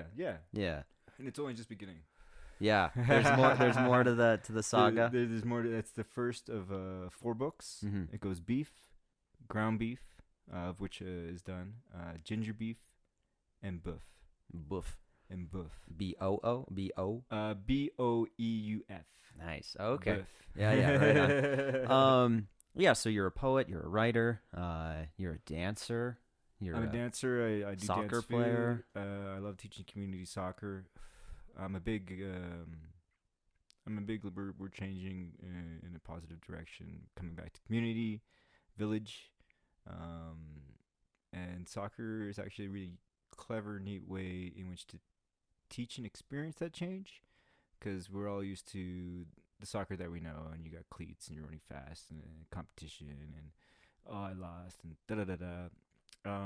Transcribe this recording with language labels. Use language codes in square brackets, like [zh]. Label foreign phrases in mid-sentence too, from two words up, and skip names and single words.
[en] Yeah. And it's only just beginning. Yeah, there's more to the saga. There's more. That's the first of 4 books. Mm-hmm. It goes beef, ground beef, of which is done, ginger beef, and boof. Boof. And boof. B-O-O? B-O? B-O-E-U-F. Nice. Okay. Boof. Yeah, right on. Yeah, so you're a poet, you're a writer, you're a dancer. I'm a dancer. I do soccer dance player. I love teaching community soccer. I'm a big. We're changing in a positive direction, coming back to community, village, and soccer is actually a really clever, neat way in which to teach and experience that change, because we're all used to the soccer that we know, and you got cleats and you're running fast and competition and I lost and da da da da.